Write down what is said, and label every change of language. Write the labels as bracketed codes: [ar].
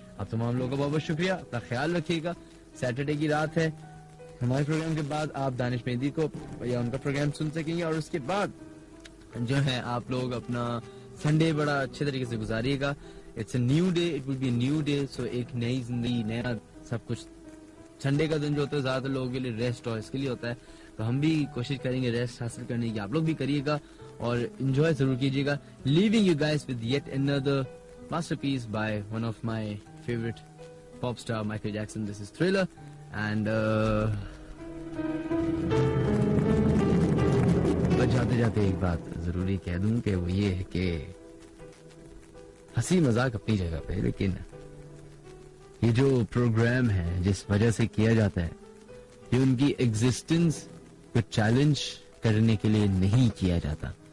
[hi] आप तमाम लोगों का बहुत बहुत शुक्रिया, अपना ख्याल रखिएगा। सैटरडे की रात है, हमारे प्रोग्राम के बाद आप दानिश मेहंदी को या उनका प्रोग्राम सुन सकेंगे, और उसके बाद जो है आप लोग अपना संडे बड़ा अच्छे तरीके से गुजारिएगा। [en] it's a new day, it will be new day, so [hi] एक नई जिंदगी, नया सब कुछ। संडे का दिन जो होता है ज्यादातर लोगों के लिए रेस्ट और इसके लिए होता है, तो हम भी कोशिश करेंगे रेस्ट हासिल करने की, आप लोग भी करिएगा और एंजॉय जरूर कीजिएगा। [en] Leaving you guys with yet another masterpiece by one of my favorite pop star Michael Jackson. This is Thriller, and [hi] बस जाते जाते एक बात जरूरी कह दूं कि वो ये है कि हंसी मजाक अपनी जगह पे, लेकिन ये जो प्रोग्राम है जिस वजह से किया जाता है, ये उनकी एग्जिस्टेंस को चैलेंज करने के लिए नहीं किया जाता।